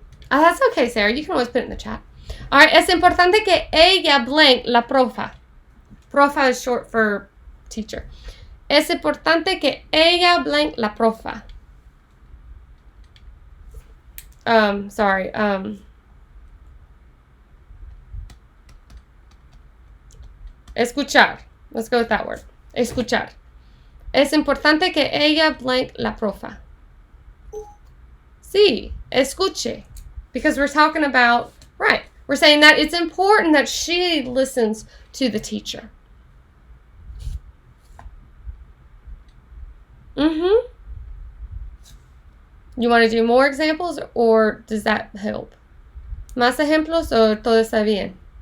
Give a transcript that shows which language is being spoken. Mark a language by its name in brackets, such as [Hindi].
[English] That's okay, Sarah. You can always put it in the chat. All right. [Spanish] Es importante que ella blank la profa. [English] Profa is short for teacher. [Spanish] Es importante que ella blank la profa. [English] Sorry. Escuchar. Let's go with that word. Escuchar. [Spanish] Es importante que ella blank la profa. Sí, escuche. [English] Because we're talking about, right, we're saying that it's important that she listens to the teacher. You want to do more examples, or does that help? [Spanish] ¿Más ejemplos o todo está bien?